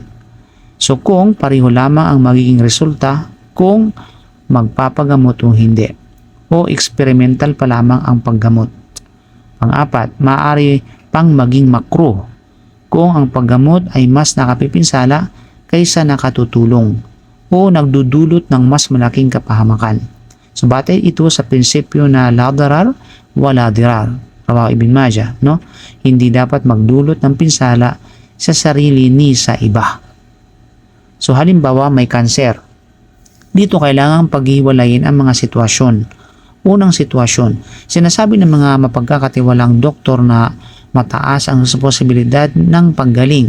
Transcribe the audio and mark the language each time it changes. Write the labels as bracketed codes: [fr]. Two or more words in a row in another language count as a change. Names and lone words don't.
[tl] So kung pareho lamang ang magiging resulta kung magpapagamot o hindi, o experimental pa lamang ang paggamot. Pang-apat, maaari pang maging makruh kung ang paggamot ay mas nakapipinsala kaysa nakatutulong o nagdudulot ng mas malaking kapahamakan. So batay ito sa prinsipyo na [ar] لا ضرر ولا ضرار. رواه ابن ماجه, [tl] no? Hindi dapat magdulot ng pinsala sa sarili ni sa iba. So halimbawa may kanser. Dito kailangang paghiwalayin ang mga sitwasyon. Unang sitwasyon, sinasabi ng mga mapagkakatiwalang doktor na mataas ang posibilidad ng paggaling.